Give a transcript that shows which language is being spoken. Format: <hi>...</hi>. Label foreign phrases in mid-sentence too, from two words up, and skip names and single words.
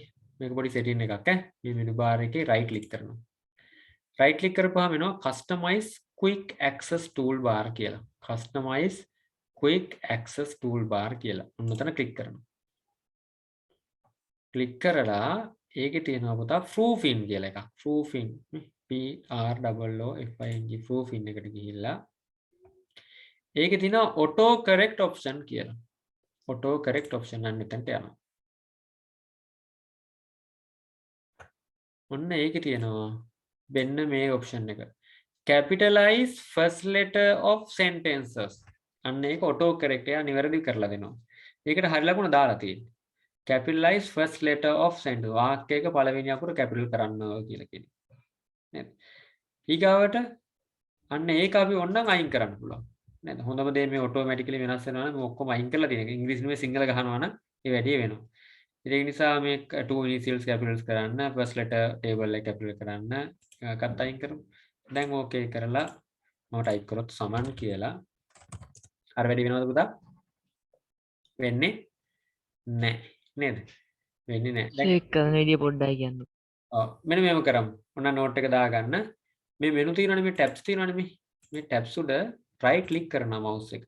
<si>මේක පොඩි සෙටින් එකක් ඈ. මේ</si> <en>menu bar</en> <si>එකේ</si> <en>right click</en> <si>කරනවා.</si> <en>right click</en> <si>කරපුවාම එනවා</si> <en>customize quick access toolbar</en> <si>කියලා.</si> <en>customize quick access toolbar කියලා.</en> <si>ඔන්න ඔතන ක්ලික් කරනවා. ක්ලික් කරලා ඒකේ තියෙනවා පුතා proofing කියලා එකක්.</si> <en>proofing P R O O F I N G proofing</en> <si>එකට ගිහිල්ලා ඒකේ තියෙනවා</si> <en>auto correct option කියලා. auto correct option</en> <si>අන්න එතනට යනවා. ඔන්න ඒකේ තියෙනවා වෙන්න මේ ඔප්ෂන් එක</si> <en>capitalize first letter of sentences</en> <si>අන්න ඒක</si> <en>auto correct</en> <si>එක නිවැරදි කරලා දෙනවා. ඒකට හරි ලකුණ දාලා තියෙන්නේ.</si> <en>capitalize first letter of sentence</en> <si>වාක්‍යයක පළවෙනි අකුර capital කරන්න කියලා කියනවා. නේද? ඊගාවට අන්න ඒක අපි ඕනනම් අයින් කරන්න පුළුවන්. නේද? හොඳම දේ මේ automatically වෙනස් වෙනවා නම් මේ ඔක්කොම අයින් කරලා තියෙන එක. ඉංග්‍රීසි නෙමෙයි සිංහල ගහනවා නම් ඒ වැඩි වෙනවා. ඒක නිසා මේ</si> <en>two initials capitals</en> <si>කරන්න</si> <en>first letter table</en> <si>එක capital කරන්න එකත් අයින් කරමු. දැන් ඕකේ කරලා මම ටයිප් කරොත් සමන් කියලා අර වැඩි වෙනවද පුතා? වෙන්නේ නැහැ නේද? වෙන්නේ නැහැ. දැන් ඒක කරන විදිය පොඩ්ඩයි කියන්න. ඔව් මෙන්න මේව කරමු. ඔන්න නෝට් එක දාගන්න. මේ මෙනු තියෙනවනේ මේ ටැබ්ස් තියෙනවනේ මේ ටැබ්ස් උඩ</si> <en>right click</en> <si>කරනවා mouse එක.</si>